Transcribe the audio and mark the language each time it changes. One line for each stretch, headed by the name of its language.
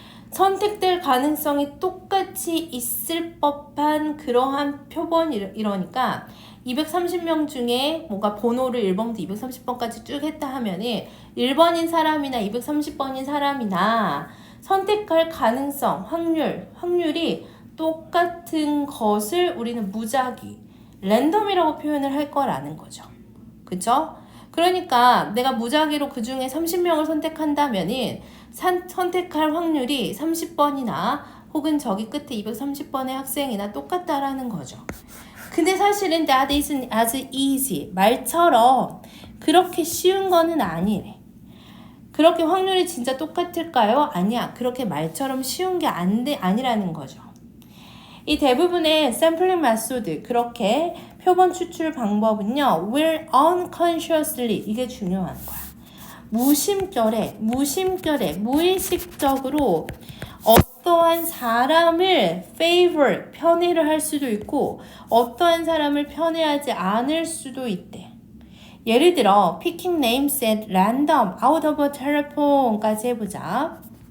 Korean: 선택될 가능성이 똑같이 있을 법한 그러한 표본 이러니까 230명 중에 뭔가 번호를 1번부터 230번까지 쭉 했다 하면은 1번인 사람이나 230번인 사람이나 선택할 가능성, 확률이 똑같은 것을 우리는 무작위 랜덤이라고 표현을 할 거라는 거죠. 그쵸? 그러니까 내가 무작위로 그 중에 30명을 선택한다면은 선택할 확률이 30번이나 혹은 저기 끝에 230번의 학생이나 똑같다라는 거죠. 근데 사실은
English: that isn't as easy.
Korean: 말처럼 그렇게 쉬운 거는 아니래. 그렇게 확률이 진짜 똑같을까요? 아니야. 그렇게 말처럼 쉬운 게 아니라는 거죠. 이 대부분의 샘플링 메소드, 그렇게 표본 추출 방법은요,
English: will unconsciously,
Korean: 이게 중요한 거야. 무심결에, 무의식적으로 어떠한 사람을 favor, 편애를 할 수도 있고, 어떠한 사람을 편애하지 않을 수도 있대. 예를 들어,
English: picking names at random out of a telephone까지
Korean: 해보자.